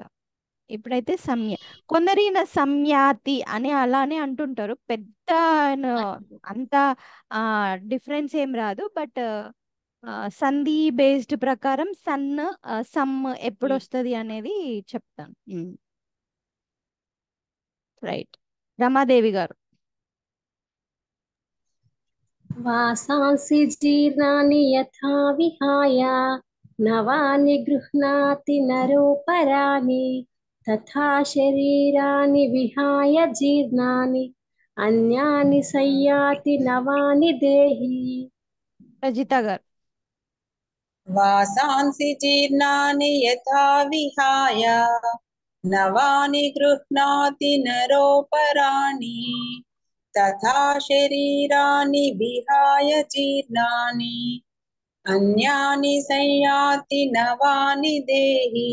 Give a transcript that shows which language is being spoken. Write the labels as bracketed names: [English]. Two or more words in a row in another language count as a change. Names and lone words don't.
[Telugu] ఇప్పుడైతే కొందరి సంయాతి అని అలానే అంటుంటారు, పెద్ద అంత డిఫరెన్స్ ఏం రాదు. బట్ సంధి బేస్డ్ ప్రకారం సమ్ ఎప్పుడు వస్తుంది అనేది చెప్తాను. రైట్. రమాదేవి గారు. [Sanskrit] वासांसि जीर्णानि यथा विहाय नवानि गृह्णाति नरोपराणि तथा शरीराणि विहाय जीर्णानि अन्यानि संयाति नवानि देहि. [Telugu] రజిత గారు. [Sanskrit] वासांसि जीर्णानि यथा विहाय नवानि गृह्णाति नरोपराणि तथा शरीराणि विहाय जीर्णानि अन्यानि संयाति नवानि देहि.